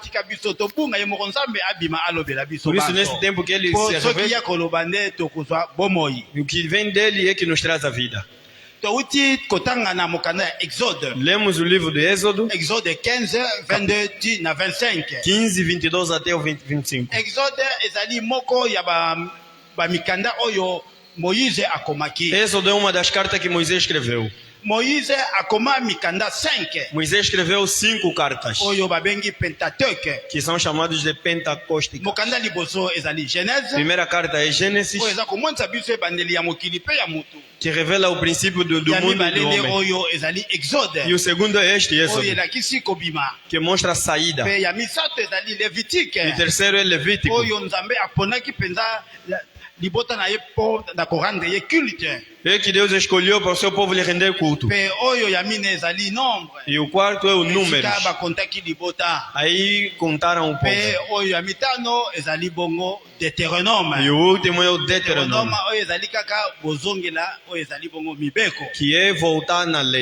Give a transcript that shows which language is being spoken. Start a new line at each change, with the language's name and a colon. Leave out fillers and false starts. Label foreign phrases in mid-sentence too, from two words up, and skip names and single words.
Portuguese: Por isso, nesse tempo que Ele se revela, o que vem dele é que nos traz a vida. Lemos o livro de Êxodo.
Lingala: Exode 15, 22 na 25.
Portuguese: 15, 22 até o 25.
Lingala: Exode ezali moko ya ba mikanda oyo Moïse akomaki.
Portuguese: Êxodo é uma das cartas que Moisés escreveu.
Lingala: Moïse akoma mikanda 5.
Portuguese: Moisés escreveu 5 cartas.
Lingala: Oyo babengi Pentateuque.
Portuguese: Que são chamados de pentacósticas.
Lingala: Mokanda liboso ezali Genèse.
Portuguese: Primeira carta é Gênesis.
Lingala: Oyo ezako monza biso ebandeli ya mokili pe ya mutu.
Portuguese: Que revela o princípio do mundo e do homem.
Lingala: Oyo ezali Exode.
Portuguese: E o segundo é este, Êxodo.
Lingala: Oyo elakisi kobima.
Portuguese: Que mostra a saída.
Lingala: Pe ya misato ezali Levitique.
Portuguese: E terceiro é Levítico.
Lingala: Oyo Nzambe aponaki penza libota na ye po na korande ye culte.
Portuguese: É que Deus escolheu para o seu povo lhe render culto. E o quarto é o número. Aí contaram o povo. E o último é o Deuteronômio. Que é voltar na lei.